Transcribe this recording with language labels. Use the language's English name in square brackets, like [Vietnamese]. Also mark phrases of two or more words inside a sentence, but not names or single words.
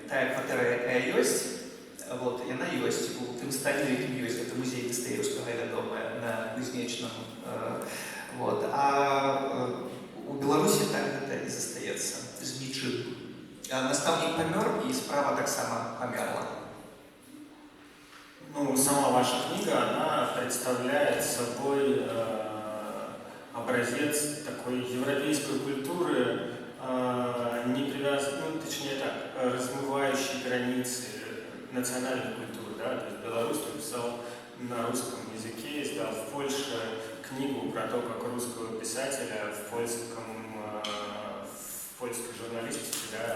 [Belarusian] Тая кватэра, якая ёсць, яна ёсць у тым стане, якім ёсць. Гэта музей Дастаёўскага, вядомая, на Кузнечным. А у Беларусі так гэта і застаецца, з нічым. Настаўнік памёр, і справа таксама памерла. [Russian] Ну, сама ваша книга, она представляет собой образец такой европейской культуры, не привязанной, ну, точнее так, размывающей границы национальной культуры, да, то есть Беларусь написал на русском языке, издал в Польше книгу про то, как русского писателя в польской журналистике, да.